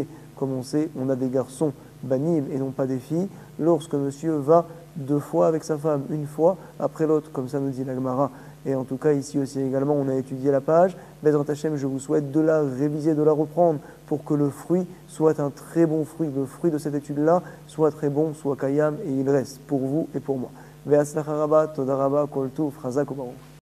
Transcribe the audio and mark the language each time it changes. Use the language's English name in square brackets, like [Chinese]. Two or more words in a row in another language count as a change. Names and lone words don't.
[French] Comme on sait, on a des garçons banim et non pas des filles, lorsque monsieur va 2 fois avec sa femme, une fois après l'autre, comme ça nous dit la Gemara. Et en tout cas, ici aussi également, on a étudié la page. [Hebrew] בעזרת השם, [French] je vous souhaite de la réviser, de la reprendre, pour que le fruit soit un très bon fruit. Le fruit de cette étude-là soit très bon, soit kayam, et il reste pour vous et pour moi. [Hebrew] והצלחה רבה, תודה רבה, כל טוב, חזק וברוך.